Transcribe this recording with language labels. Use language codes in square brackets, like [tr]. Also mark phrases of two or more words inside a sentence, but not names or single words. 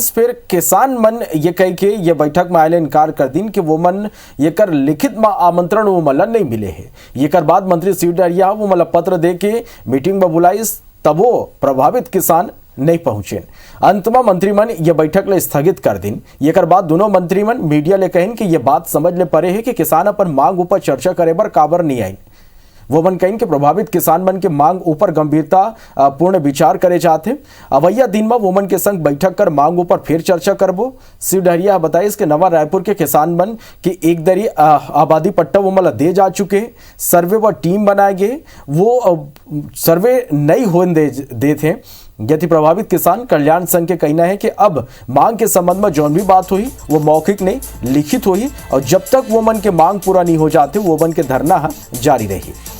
[hne] फिर किसान मन ये कह के ये बैठक में आए इनकार कर दिन कि वो मन ये कर लिखित में आमंत्रण वो मला नहीं मिले है। ये कर बाद मंत्री शिवडहरिया वो मला पत्र दे के मीटिंग में बुलाई, तब वो प्रभावित किसान नहीं पहुंचे। अंत में मंत्रीमन ये बैठक ले स्थगित कर दिन। ये कर बाद दोनों मंत्रीमन मीडिया ले कहिन कि ये बात समझ ले परे है कि किसान अपन मांग ऊपर चर्चा करे बर काबर नहीं आई। वो मन कहिन कि प्रभावित किसान मन के मांग ऊपर गंभीरता पूर्ण विचार करे चाहते। अवैया दिन में वो मन के संग बैठक कर मांग ऊपर फिर चर्चा करबो। शिवडहरिया बताइस कि नवा रायपुर के किसान मन की एक दरी आबादी पट्टा वो मला दे जा चुके, सर्वे व टीम बनाए गए, वो सर्वे नहीं होने दे थे। यदि प्रभावित किसान कल्याण संघ के कहना है कि अब मांग के संबंध में जो भी बात हुई वो मौखिक नहीं लिखित हुई और जब तक वो मन के मांग पूरा नहीं हो जाते वो मन के धरना जारी रही।